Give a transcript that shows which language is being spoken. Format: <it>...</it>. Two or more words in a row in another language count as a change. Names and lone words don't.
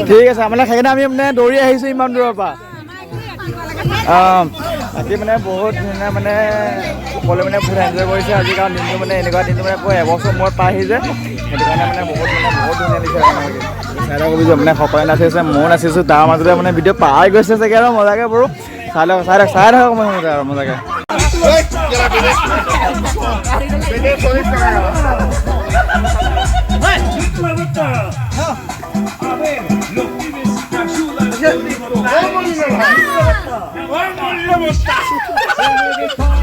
<as>ঠিক আছে মানে সেইকাৰণে আমি মানে দৌৰি আহিছোঁ ইমান দূৰৰ পৰা বাকী মানে বহুত ধুনীয়া মানে সকলোৱে মানে বহুত এনজয় কৰিছে আজি কাৰণ দিনটো মানে এনেকুৱা দিনটো মানে আকৌ এবছৰ মূৰত পাইহি যে সেইটো কাৰণে মানে বহুত ধুনীয়া দিছে চাই লওক বুজিছোঁ মানে সকলোৱে নাচিছে ময়ো নাচিছোঁ তাৰ মাজতে মানে ভিডিঅ' পাই গৈছে চাগে আৰু মজাকৈ বাৰু চাই থাকক মই আৰু মজাকৈ</as> <es>A ver, los pibes ayudan a ¡Vamos, la mostaza!</es>